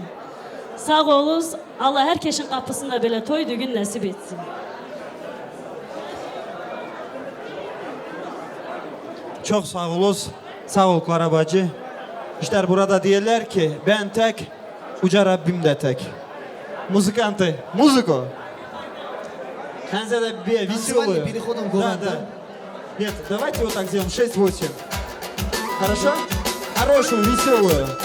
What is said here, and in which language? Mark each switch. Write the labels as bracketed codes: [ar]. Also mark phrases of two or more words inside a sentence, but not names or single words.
[tr] Sağ olun. Allah herkesin kapısında böyle toy düğün nasip etsin. Çok sağ olun. Sağ ol Klara bacı. İşte burada diyorlar ki ben tek, Uca Rabbim de tek. [ru] Музыканты, музыку. Ханзада Биби, веселую. Переходом к Да. Нет, давайте вот так сделаем, 6-8. Хорошо? Хорошую, веселую.